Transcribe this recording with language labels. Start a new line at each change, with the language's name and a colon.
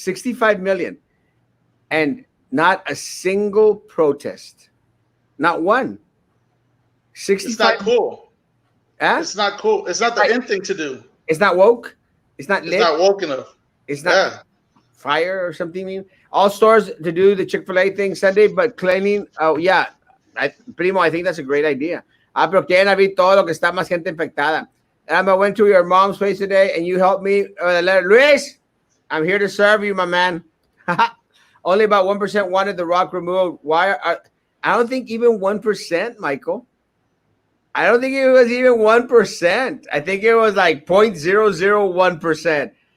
English: 65 million. And not a single protest. Not one. 65. It's not cool. Huh? It's not cool. It's not the end thing to do. It's not woke. It's not lit. It's not woke enough. It's not fire or something. All stores to do the Chick-fil-A thing Sunday, but cleaning. Oh, yeah. Primo, I think that's a great idea.
Spanish: Pero quieren abrir todo lo que está más gente infectada.
English: I went to your mom's place today, and you helped me. Luis, I'm here to serve you, my man. Only about 1% wanted the rock removed. Why? I don't think even 1%, Michael. I don't think it was even 1%. I think it was like 0.001%.